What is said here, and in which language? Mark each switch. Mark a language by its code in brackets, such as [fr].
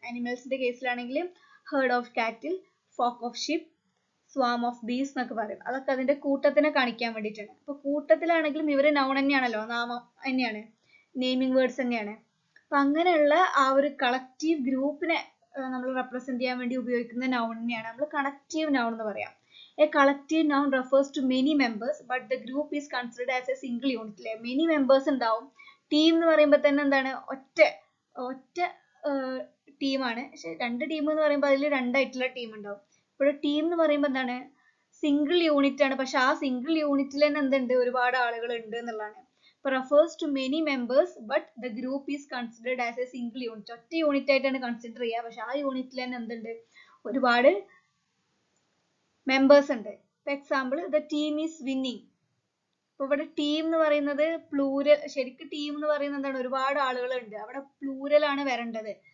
[en] ആനിമൽസിന്റെ കേസിലാണെങ്കിൽ herd of cattle, flock of sheep, swarm of bees [ml] എന്നൊക്കെ പറയും. അതൊക്കെ അതിന്റെ കൂട്ടത്തിനെ കാണിക്കാൻ വേണ്ടിയിട്ടാണ്. അപ്പൊ കൂട്ടത്തിലാണെങ്കിലും ഇവര് നൗൺ തന്നെയാണല്ലോ, നാമം തന്നെയാണ്, നെയിമിംഗ് വേർഡ്സ് തന്നെയാണ്. അപ്പൊ അങ്ങനെയുള്ള ആ ഒരു കളക്റ്റീവ് ഗ്രൂപ്പിനെ നമ്മൾ റെപ്രസെന്റ് ചെയ്യാൻ വേണ്ടി ഉപയോഗിക്കുന്ന നൗണിനെയാണ് നമ്മൾ കളക്റ്റീവ് നൗൺ എന്ന് പറയാം. [en] A collective noun refers to many members, but the group is considered as a single unit. [ml] അല്ലെ, many members ഉണ്ടാവും. ടീം എന്ന് പറയുമ്പോൾ തന്നെ എന്താണ്, ഒറ്റ ടീമാണ്. പക്ഷെ രണ്ട് ടീം എന്ന് പറയുമ്പോൾ അതിൽ രണ്ടായിട്ടുള്ള ടീം ഉണ്ടാവും. ഇപ്പോൾ ടീം എന്ന് പറയുമ്പോൾ എന്താണ്, സിംഗിൾ യൂണിറ്റ് ആണ്. പക്ഷെ ആ സിംഗിൾ യൂണിറ്റിൽ തന്നെ എന്തുണ്ട്, ഒരുപാട് ആളുകൾ ഉണ്ട് എന്നുള്ളതാണ്. [en] ഇപ്പൊ refers to many members, but the group is considered as a single unit. [ml] ഒറ്റ യൂണിറ്റ് ആയിട്ടാണ് കൺസിഡർ ചെയ്യുക. പക്ഷെ ആ യൂണിറ്റിൽ തന്നെ എന്തുണ്ട്, ഒരുപാട് മെമ്പേഴ്സ് ഉണ്ട്. For example, [en] The team is winning. [ml] ഇപ്പൊ ഇവിടെ ടീം എന്ന് പറയുന്നത് പ്ലൂരൽ, ശരിക്കും ടീം എന്ന് പറയുന്നത് എന്താണ്, ഒരുപാട് ആളുകൾ ഉണ്ട്, അവിടെ പ്ലൂരൽ ആണ് വരേണ്ടത്.